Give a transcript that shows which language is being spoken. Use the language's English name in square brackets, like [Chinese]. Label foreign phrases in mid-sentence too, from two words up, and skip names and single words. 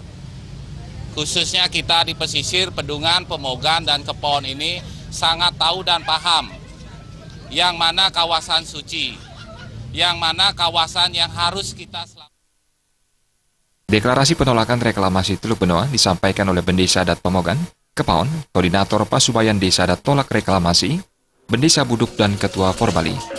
[Indonesian] Khususnya kita di pesisir Pedungan, Pemogan, dan Kepaon ini sangat tahu dan paham yang mana kawasan suci, yang mana kawasan yang harus kita selamatkan. Deklarasi penolakan reklamasi Teluk Benoa disampaikan oleh Bendesa Adat Pemogan, Kepaon, Koordinator Pasubayan Desa Adat Tolak Reklamasi, Bendesa Buduk, dan Ketua Forbali.